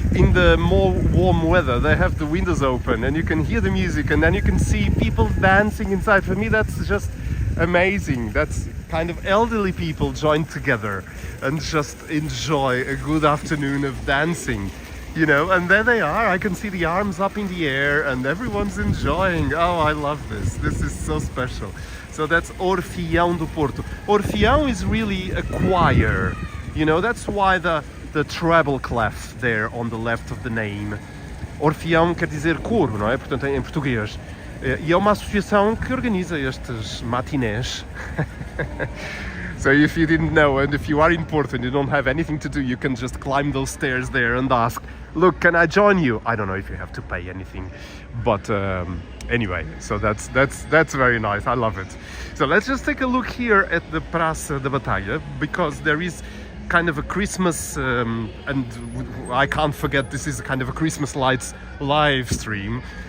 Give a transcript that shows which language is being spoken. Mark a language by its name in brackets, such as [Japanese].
[English] In the more warm weather, they have the windows open, and you can hear the music, and then you can see people dancing inside. For me, that's just amazing. That's kind of elderly people joined together and just enjoy a good afternoon of dancing. You know, and there they are. I can see the arms up in the air and everyone's enjoying. Oh, I love this. This is so special. So that's Orfeão do Porto. Orfeão is really a choir. You know, that's why the treble clef there on the left of the name. [Portuguese] Orfeão quer dizer coro, não é? Portanto, em português. E é uma associação que organiza estes matinés. [English] So if you didn't know, and if you are in Porto and you don't have anything to do, you can just climb those stairs there and ask, look, can I join you? I don't know if you have to pay anything, but anyway, so that's very nice. I love it. So let's just take a look here at the Praça da Batalha, because there is kind of a Christmas, and I can't forget, this is kind of a Christmas lights live stream.